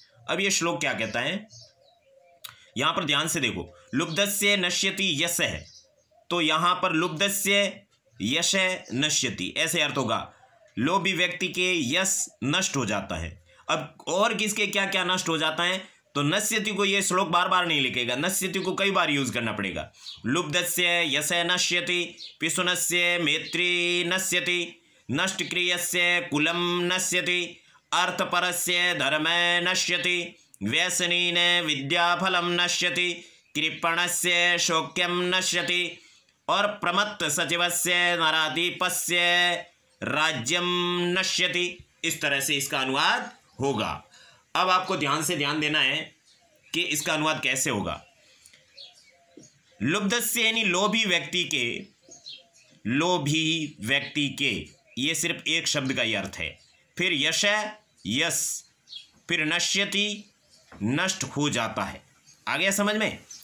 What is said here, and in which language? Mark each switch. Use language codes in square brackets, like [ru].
[hi] अब ये श्लोक क्या कहता है, यहां पर ध्यान से देखो, [sa] लुब्धस्य नश्यति यश [hi] है, तो यहां पर [sa] लुब्धस्य यश नश्यति [hi] ऐसे अर्थ होगा, लोभी व्यक्ति के यश नष्ट हो जाता है। अब और किसके क्या क्या नष्ट हो जाता है, तो नश्यति को ये श्लोक बार बार नहीं लिखेगा, नश्यति को कई बार यूज करना पड़ेगा। [sa] लुब्धस्य यश नश्यति, पिशुनस्य मैत्री नश्यति, नष्टक्रियस्य कुलम नश्यति, अर्थपरस्य धर्म नश्यति, व्यसनेन विद्याफलम नश्यति, कृपणस्य शोक्यम नश्यति, और प्रमत्त सचिवस्य नराधिपस्य राज्यम नश्यति। [hi] इस तरह से इसका अनुवाद होगा। अब आपको ध्यान से ध्यान देना है कि इसका अनुवाद कैसे होगा। लुब्धस्य यानी लोभी व्यक्ति के, लोभी व्यक्ति के, ये सिर्फ एक शब्द का ही अर्थ है। फिर यश, यश, फिर नश्यति, नष्ट हो जाता है। आ गया समझ में?